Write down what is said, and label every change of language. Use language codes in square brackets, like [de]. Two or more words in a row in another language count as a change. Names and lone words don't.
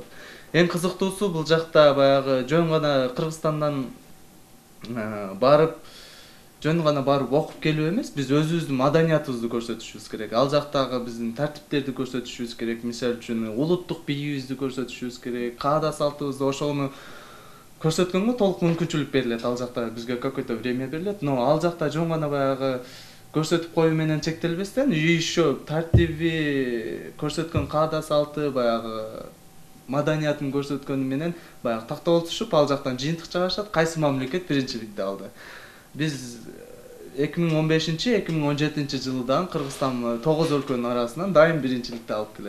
[ky] Эң кызыктуусу бул жакта баягы жөн гана Кыргызстандан барып окуп келүү эмес, биз өзүбүздүн маданиятыбызды көрсөтүшүбүз керек. Ал жактагы биздин тартиптерди көрсөтүшүбүз керек. Мисалы үчүн улуттук бийибизди көрсөтүшүбүз керек. Каада салтыбызды, ошону көрсөткөнгө толук мүмкүнчүлүк берилет. Ал жакта бизге [ru] какое-то время [ky] берилет, но ал жакта жөн гана баягы көрсөтүп коюу менен чектелбестен, еще тартиби, көрсөткөн каада салты, баягы маданиятын көрсөткөнү менен баягы тактап отурушуп, ал жактан жыйынтык чыгарышат, кайсы мамлекет биринчиликти алды. Биз 2015-2017 жылдан Кыргызстан 9 өлкөнүн арасынан дайым биринчиликти алып келет.